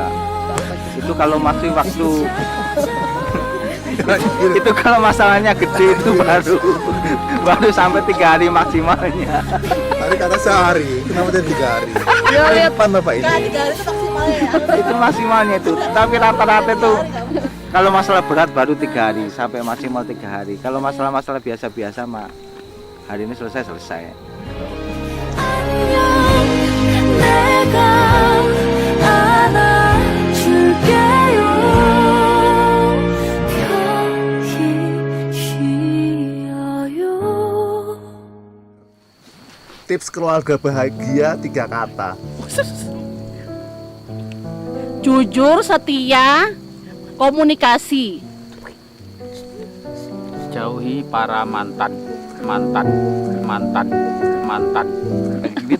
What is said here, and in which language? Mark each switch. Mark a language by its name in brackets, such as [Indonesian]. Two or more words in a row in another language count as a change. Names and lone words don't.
[Indonesian] Itu kalau masih waktu itu kalau masalahnya gede itu baru sampai 3 hari maksimalnya. Tadi kata sehari, kenapa jadi 3 hari? Ya, lihat. Depan Bapak ini. Itu maksimalnya itu. Tapi rata-rata itu kalau masalah berat baru 3 hari sampai maksimal 3 hari. Kalau masalah-masalah biasa-biasa mah hari ini selesai. [Korean] 내가 안아줄게요 편히 쉬어요 [Indonesian] Tips keluarga bahagia 3 kata. Jujur, setia, komunikasi. Jauhi para mantan. Gitu